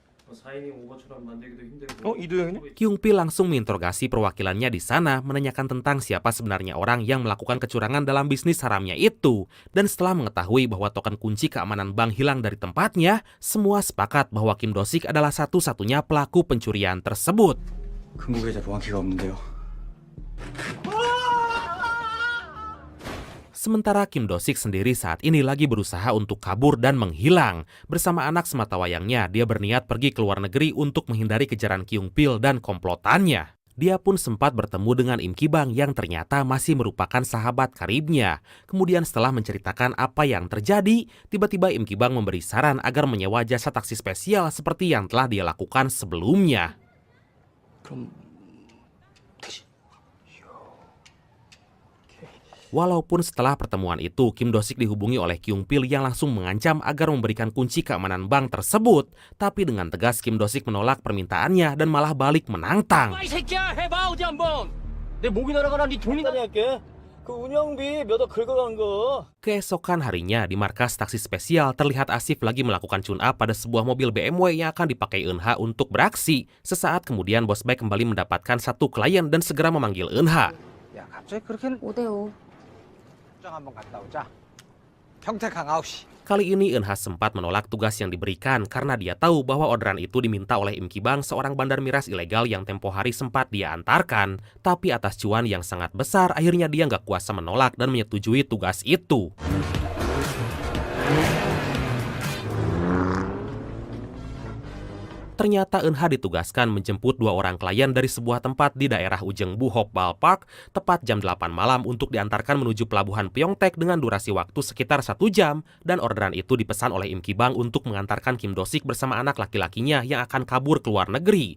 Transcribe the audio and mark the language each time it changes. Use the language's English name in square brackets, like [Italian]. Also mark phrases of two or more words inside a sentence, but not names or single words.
[Indonesian] Kyung-pil langsung menginterogasi perwakilannya di sana, menanyakan tentang siapa sebenarnya orang yang melakukan kecurangan dalam bisnis haramnya itu. Dan setelah mengetahui bahwa token kunci keamanan bank hilang dari tempatnya, semua sepakat bahwa Kim Do-sik adalah satu-satunya pelaku pencurian tersebut. [Korean] 금고 계좌 보안키가 없는데요. [Indonesian] Sementara Kim Do-sik sendiri saat ini lagi berusaha untuk kabur dan menghilang. Bersama anak sematawayangnya, dia berniat pergi ke luar negeri untuk menghindari kejaran Kyung-pil dan komplotannya. Dia pun sempat bertemu dengan Im Ki-bang yang ternyata masih merupakan sahabat karibnya. Kemudian setelah menceritakan apa yang terjadi, tiba-tiba Im Ki-bang memberi saran agar menyewa jasa taksi spesial seperti yang telah dia lakukan sebelumnya. [Korean] 그럼 다시. [Indonesian] Walaupun setelah pertemuan itu, Kim Do-sik dihubungi oleh Kyung Pil yang langsung mengancam agar memberikan kunci keamanan bank tersebut. Tapi dengan tegas Kim Do-sik menolak permintaannya dan malah balik menantang. [Korean] 이 새끼야, 해봐 어디 한번. 내 목이 날아가라, 네 돈이 날아갈게. 그 운영비 몇 억 긁어간 거. [Indonesian] Keesokan harinya, di markas taksi spesial terlihat Asif lagi melakukan tune-up pada sebuah mobil BMW yang akan dipakai Eun-ha untuk beraksi. Sesaat kemudian, Bos Baek kembali mendapatkan satu klien dan segera memanggil Eun-ha. [Korean] 야, 갑자기 그렇게 5대5. 장 한번 갔다 오자. 평택항 9시. [Indonesian] Kali ini Eun-ha sempat menolak tugas yang diberikan karena dia tahu bahwa orderan itu diminta oleh Im Ki-bang, seorang bandar miras ilegal yang tempo hari sempat dia antarkan. Tapi atas cuan yang sangat besar, akhirnya dia nggak kuasa menolak dan menyetujui tugas itu. Ternyata Eun-ha ditugaskan menjemput 2 orang klien dari sebuah tempat di daerah Ujung Buhok Bal Park tepat jam 8 malam untuk diantarkan menuju pelabuhan Pyeongtaek dengan durasi waktu sekitar 1 jam, dan orderan itu dipesan oleh Im Ki-bang untuk mengantarkan Kim Do-sik bersama anak laki-lakinya yang akan kabur ke luar negeri.